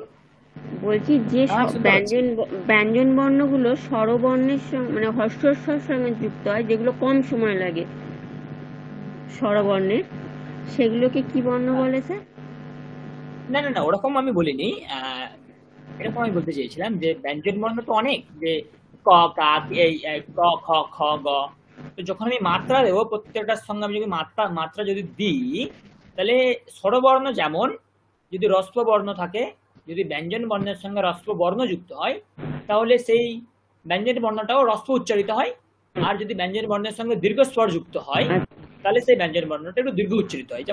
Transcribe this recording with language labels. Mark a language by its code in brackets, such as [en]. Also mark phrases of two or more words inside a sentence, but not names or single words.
[bn] বলছি যে ব্যঞ্জন বর্ণগুলো স্বরবর্ণের সঙ্গে মানে হর্ষস্বরের সঙ্গে যুক্ত হয়, যেগুলো কম সময় লাগে স্বরবর্ণের, সেগুলোকে কি বর্ণ বলে স্যার? না না না, ওরকম আমি বলিনি, এরকম আমি বলতে চেয়েছিলাম যে ব্যঞ্জন বর্ণ তো অনেক, যে ক, কা, এই ক, খ, খ, গ। তো যখন আমি মাত্রা দেবো প্রত্যেকটার সঙ্গে আমি যদি মাত্রা যদি দিই, তাহলে স্বরবর্ণ যেমন যদি রস্ব বর্ণ থাকে, যদি ব্যঞ্জন বর্ণের সঙ্গে রস্ব বর্ণ যুক্ত হয়, তাহলে সেই ব্যঞ্জন বর্ণটাও রস্ব উচ্চারিত হয়। আর যদি ব্যঞ্জন বর্ণের সঙ্গে দীর্ঘ স্বর যুক্ত হয়, তাহলে সেই ব্যঞ্জন বর্ণটা একটু দীর্ঘ উচ্চারিত হয়।